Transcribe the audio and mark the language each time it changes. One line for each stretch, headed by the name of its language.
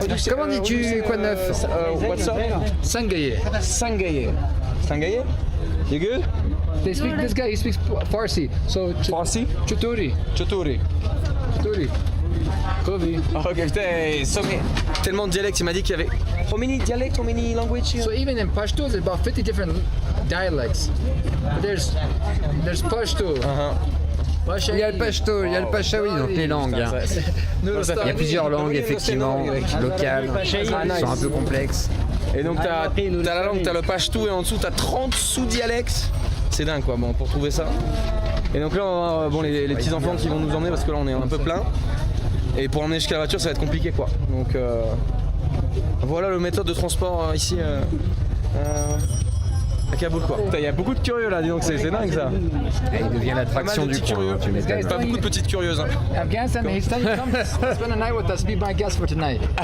French: Comment dis-tu quoi de neuf?
English: What's up? Sangaye. Sangaye. Sangaye? You good? They speak. This guy he speaks Farsi. So Farsi? Chuturi. Choturi. Chuturi. Kobe.
French: Ok, putain, tellement de dialectes. Il m'a dit qu'il y avait.
English: How many dialects? How many languages? So even in Pashto, there's about 50 different dialects. But there's Pashto.
French: Il y a le pashto, il y a le pachaoui, donc les langues. Hein. Il y a plusieurs langues effectivement, locales, qui sont un peu complexes. Et donc t'as la langue, t'as le pashto et en dessous t'as 30 sous-dialectes. C'est dingue quoi, bon, pour trouver ça. Et donc là, on va, bon, les petits enfants qui vont nous emmener parce que là on est un peu plein. Et pour emmener jusqu'à la voiture ça va être compliqué quoi. Donc voilà le méthode de transport ici à Kaboul quoi. Il y a beaucoup de curieux là, dis donc c'est dingue ça. Et il devient l'attraction du coin, hein, tu m'étonnes. Pas beaucoup de petites curieuses. Hein.
English: Afghanistan, he's telling you, come spend a night with us, be my guest for tonight.